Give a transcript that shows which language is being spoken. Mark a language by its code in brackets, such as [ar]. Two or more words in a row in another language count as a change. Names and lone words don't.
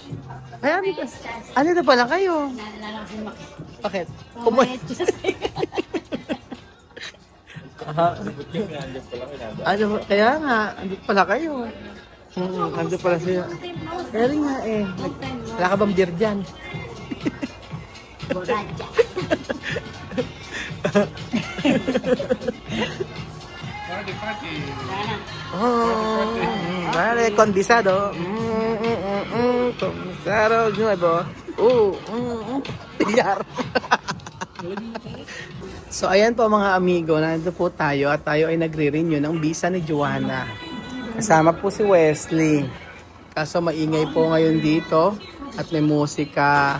[tl] Ay, ano ito pala kayo? Bakit? Ano, kaya nga, andito pala kayo. Andito pala siya. Kaya rin nga eh. Wala ka bang beer dyan? [es] Vale, condisado. Condisado nuevo. [tl] Bilyar. So ayan po mga amigo, nandito po tayo at tayo ay nagre-renew ng visa ni Joanna. Kasama po si Wesley. Kaso maingay po ngayon dito at may musika.